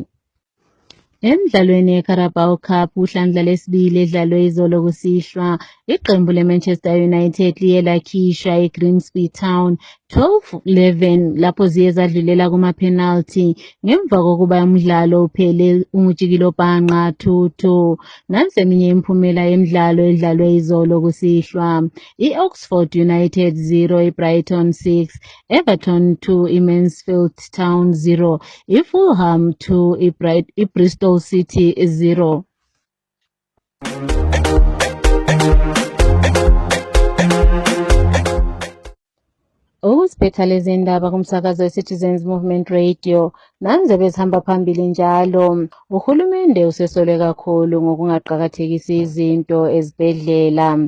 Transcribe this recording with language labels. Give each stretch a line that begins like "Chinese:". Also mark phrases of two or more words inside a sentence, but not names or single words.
North Ndebele: Emidlalweni ye-Carabao Cup uhlandla lesibili edlalwe izolo kusihlwa, iqembu le-Manchester United liye lakhishwa i-Grimsby Town 12-11 lapho ziye zadlulela kuma-penalty ngemva kokuba umdlalo uphele ungutshikilobhanqa 2-2. Nansi eminye imiphumela yemidlalo edlalwe izolo kusihlwa. I-Oxford United 0, i-Brighton 6, Everton 2, i-Mansfield Town 0, i-Fulham 2, i-Bristol City 0. Ukusiphetha lezi ndaba kumsakazo we-Citizens Movement Radio nanze bezihamba phambili njalo. Uhulumende usesolwe kakhulu ngokungaqakathekisi izinto ezibhedlela.